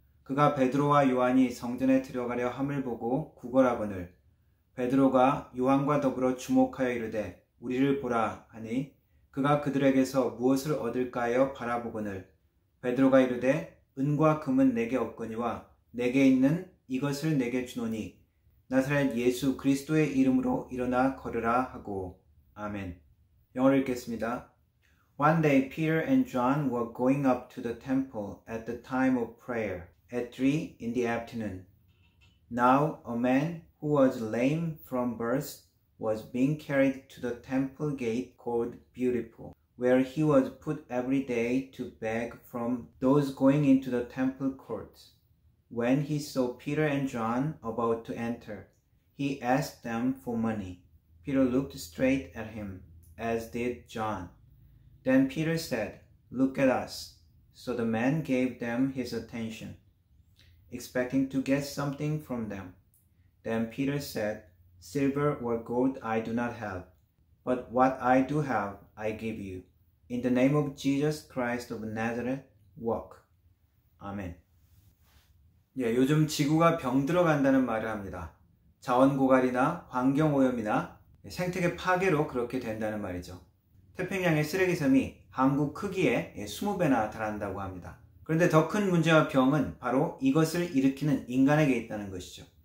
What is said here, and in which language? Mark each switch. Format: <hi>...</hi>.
<ko>그가 베드로와 요한이 성전에 들어가려 함을 보고 구걸하거늘 베드로가 요한과 더불어 주목하여 이르되 우리를 보라 하니 그가 그들에게서 무엇을 얻을까 하여 바라보거늘 베드로가 이르되 은과 금은 내게 없거니와 내게 있는 이것을 내게 주노니 나사렛 예수 그리스도의 이름으로 일어나 걸으라 하고. 아멘. 영어를 읽겠습니다.</ko> <en>One day Peter and John were going up to the temple at the time of prayer at 3 in the afternoon. Now a man who was lame from birth was being carried to the temple gate called Beautiful, where he was put every day to beg from those going into the temple courts. When he saw Peter and John about to enter, he asked them for money. Peter looked straight at him, as did John. Then Peter said, "Look at us." So the man gave them his attention, expecting to get something from them. Then Peter said, "Silver or gold I do not have, but what I do have I give you. In the name of Jesus Christ of Nazareth, walk."</en> <ko>아멘. 요즘 지구가 병들어 간다는 말을 합니다. 자원고갈이나 환경오염이나 생태계 파괴로 그렇게 된다는 말이죠. 태평양의 쓰레기섬이 한국 크기의 20배나 달한다고 합니다. 그런데 더 큰 문제와 병은 바로 이것을 일으키는 인간에게 있다는 것이죠.</ko>